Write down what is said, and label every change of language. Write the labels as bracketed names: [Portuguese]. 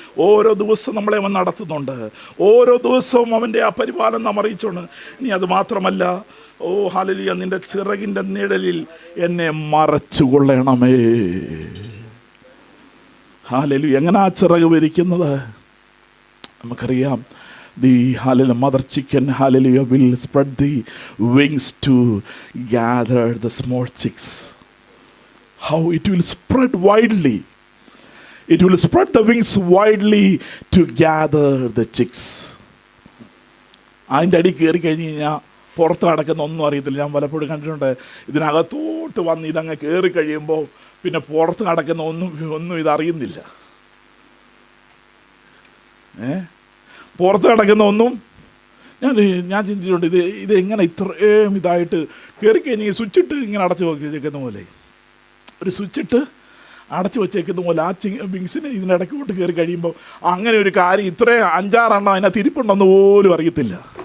[Malayalam] ഓരോ ദിവസവും നമ്മളെ അവൻ നടത്തുന്നുണ്ട്. ഓരോ ദിവസവും അവൻ്റെ ആ പരിപാലനം നാം അറിയിച്ചുകൊണ്ട്. ഇനി അത് മാത്രമല്ല, ഹല്ലേലൂയ, നിൻ്റെ ചിറകിൻ്റെ നിഴലിൽ എന്നെ മറച്ചുകൊള്ളണമേ. ഹല്ലേലൂയ. എങ്ങനെ ആ ചിറക് വിരിക്കുന്നത് നമുക്കറിയാം. [English] The hallelujah mother chicken hallelujah will spread the wings to gather the small chicks. How it will spread widely. It will spread the wings widely to gather the chicks. [Malayalam] അതിൻ്റെ അടി കയറി കഴിഞ്ഞ് കഴിഞ്ഞാൽ പുറത്ത് നടക്കുന്ന ഒന്നും അറിയത്തില്ല. ഞാൻ പലപ്പോഴും കണ്ടിട്ടുണ്ട്. ഇതിനകത്തോട്ട് വന്ന് ഇതങ്ങ് കയറി കഴിയുമ്പോൾ പിന്നെ പുറത്ത് നടക്കുന്ന ഒന്നും ഇതറിയുന്നില്ല. പുറത്ത് കിടക്കുന്ന ഒന്നും ഞാൻ ചിന്തിച്ചിട്ടുണ്ട്. ഇത് എങ്ങനെ ഇത്രയും ഇതായിട്ട് കയറി കഴിഞ്ഞ് സ്വിച്ചിട്ട് ഇങ്ങനെ അടച്ചു വെച്ചേക്കുന്ന പോലെ, ഒരു സ്വിച്ചിട്ട് അടച്ചു വെച്ചേക്കുന്ന പോലെ ആ വിങ്സിന് ഇതിനിടയ്ക്കോട്ട് കയറി കഴിയുമ്പോൾ അങ്ങനെ ഒരു കാര്യം ഇത്രയും 5-6 എണ്ണം അതിനകത്ത് ഇരിപ്പുണ്ടെന്ന് പോലും അറിയത്തില്ല.